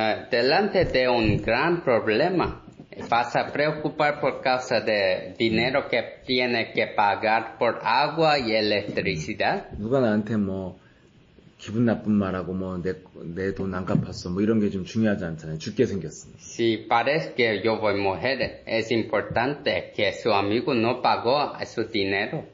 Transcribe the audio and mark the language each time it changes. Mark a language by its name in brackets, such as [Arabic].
[Spanish] Delante de un gran problema, vas a preocupar por causa de dinero que tiene que pagar por agua y electricidad. [Korean] 누가 나한테 기분 나쁜 말하고 내 돈 안 갚았어 이런 게 좀 중요하지 않잖아요. 죽게 생겼으니까. [Spanish] Si parece que yo voy a morir, es importante que su amigo no pagó su dinero.